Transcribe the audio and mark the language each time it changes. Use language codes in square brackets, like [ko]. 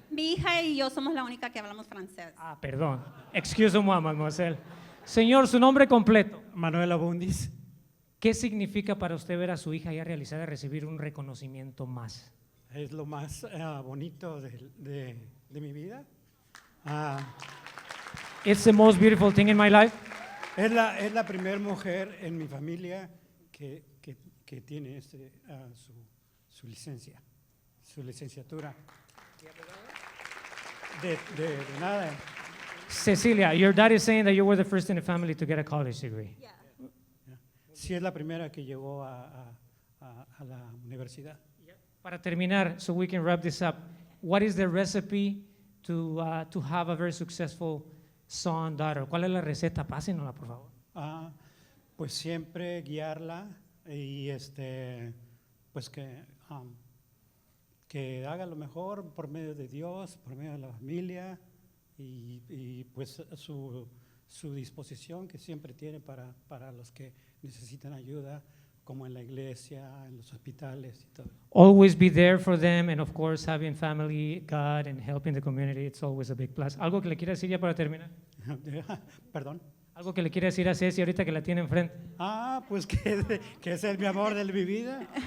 [es] Mi hija y yo somos la única que hablamos francés. Ah, perdón. [fr] Excuse-moi, mademoiselle. [es] Señor, su nombre completo. Manuel Abundis. ¿Qué significa para usted ver a su hija ya realizada recibir un reconocimiento más? Es lo más bonito de mi vida. [en] It's the most beautiful thing in my life. [es] Es la primera mujer en mi familia que tiene su licencia, su licenciatura. De nada. [en] Cecilia, your dad is saying that you were the first in the family to get a college degree. Yeah. [es] Sí, es la primera que llegó a la universidad. Para terminar, [en] so we can wrap this up, what is the recipe to have a very successful son, daughter? [es] ¿Cuál es la receta? Pásenosla, por favor. Pues siempre guiarla y pues que haga lo mejor por medio de Dios, por medio de la familia y pues su disposición que siempre tiene para los que necesitan ayuda, como en la iglesia, en los hospitales y todo. [en] Always be there for them, and of course having family, God, and helping the community, it's always a big plus. [es] ¿Algo que le quiera decir ya para terminar? Perdón. ¿Algo que le quiera decir a Ceci ahorita que la tiene enfrente? Pues que ese es mi amor de mi vida.